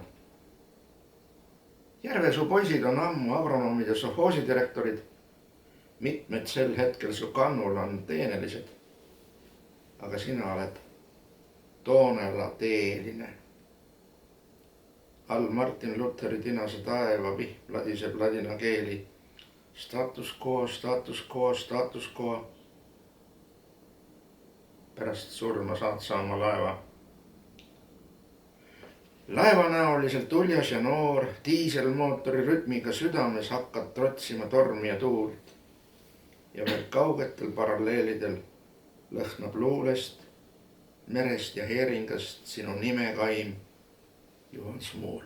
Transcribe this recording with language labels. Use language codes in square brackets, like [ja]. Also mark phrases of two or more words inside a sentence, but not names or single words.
[et] Järvesuu poisid on ammu agronoomid ja sovhoosidirektorid. Mitmed sel hetkel su kannul on teenelised. Aga sina oled Toonela teeline. All Martin Lutheri tinase taeva vihm ladiseb ladina keeli. [la] Status quo, status quo, status quo. [et] Pärast surma saad sa oma laeva. Laevanäoliselt uljas ja noor, diiselmootori rütmiga südames hakkad trotsima tormi ja tuult. Ja veel kaugetel paralleelidel lõhnab luulest, merest ja heeringast sinu nimekaim Juhan Smuul.